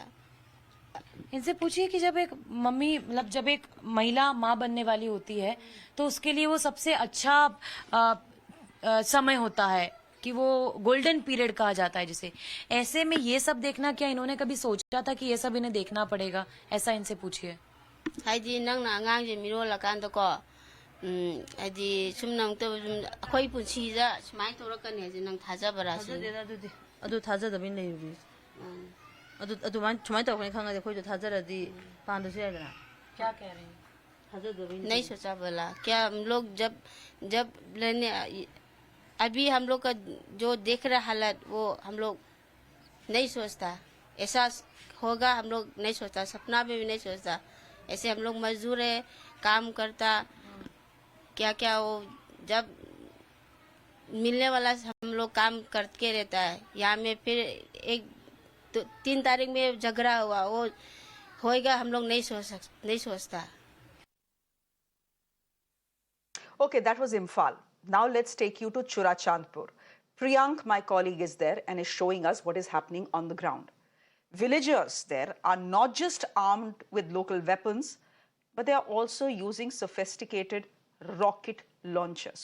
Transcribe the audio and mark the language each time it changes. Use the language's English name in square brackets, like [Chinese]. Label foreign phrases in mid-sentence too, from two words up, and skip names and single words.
[Hindi] इनसे पूछिए कि जब एक मम्मी, मतलब जब एक महिला माँ बनने वाली होती है, तो उसके लिए वो सबसे अच्छा समय होता है, कि वो [English] golden period [Hindi] कहा जाता है जिसे। ऐसे में ये सब देखना, क्या इन्होंने कभी सोचा था कि ये सब इन्हें देखना पड़ेगा? ऐसा इनसे पूछिए। [Manipuri] हाय जी नंगना आंगांग जे मिरो लकान तो को अजी सुमनंग तो अखोई पुंसीजा स्माइ तोरकने जे नंग थाजा बरासु अदु थाजा दबिन लेबी अदु मान स्माइ तोरकने खंगा जे खोइ तो थाजा रदी पांदु से आगना। [Hindi] क्या कह रहे हैं? [Manipuri] थाजा दबिन [Hindi] नहीं सोचा बोला। क्या हम लोग जब लेने अभी हम लोग का जो देख रहा हालत, वो हम लोग नहीं सोचता ऐसा होगा। हम लोग नहीं सोचता, सपना में भी नहीं सोचता। ऐसे हम लोग मजदूर है, काम करता, क्या क्या वो जब मिलने वाला हम लोग काम करके रहता है। यहाँ में फिर 3 तारीख में झगड़ा हुआ, वो होएगा हम लोग नहीं सोचता। [English] Okay, that was Imphal. Now let's take you to Churachandpur. Priyank, my colleague, is there and is showing us what is happening on the ground. Villagers there are not just armed with local weapons, but they are also using sophisticated rocket launchers.